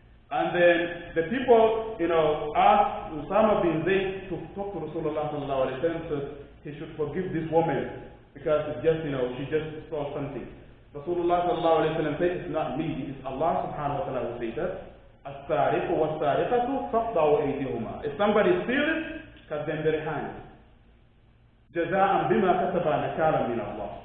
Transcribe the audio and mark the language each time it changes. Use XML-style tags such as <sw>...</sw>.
<en>And then the people, asked Usama bin Zayd to talk to Rasulullah sallallahu alaihi wasallam, so he should forgive this woman because it's just, she just stole something. Rasulullah sallallahu alaihi wasallam said, it's not me, it's Allah subhanahu wa ta'ala who says that.</en> <ar>السارق والسارقة فاقطعوا أيديهما.</ar> <en>If somebody steals, cut them their hands.</en> <ar>جزاء بما كسب نكالا من الله.</ar>